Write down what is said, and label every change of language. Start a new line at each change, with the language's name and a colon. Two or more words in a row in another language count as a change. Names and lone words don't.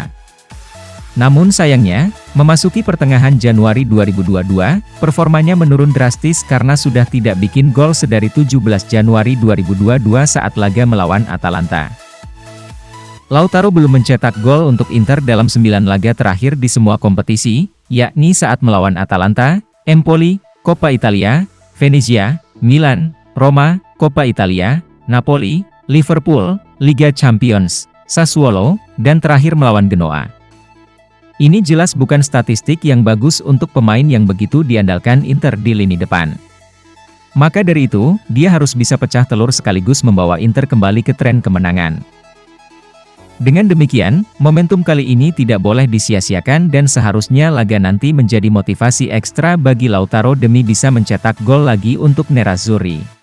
Indonesian: Namun sayangnya, memasuki pertengahan Januari 2022, performanya menurun drastis karena sudah tidak bikin gol sedari 17 Januari 2022 saat laga melawan Atalanta. Lautaro belum mencetak gol untuk Inter dalam 9 laga terakhir di semua kompetisi, yakni saat melawan Atalanta, Empoli, Coppa Italia, Venezia, Milan, Roma, Coppa Italia, Napoli, Liverpool, Liga Champions, Sassuolo, dan terakhir melawan Genoa. Ini jelas bukan statistik yang bagus untuk pemain yang begitu diandalkan Inter di lini depan. Maka dari itu, dia harus bisa pecah telur sekaligus membawa Inter kembali ke tren kemenangan. Dengan demikian, momentum kali ini tidak boleh disia-siakan dan seharusnya laga nanti menjadi motivasi ekstra bagi Lautaro demi bisa mencetak gol lagi untuk Nerazzurri.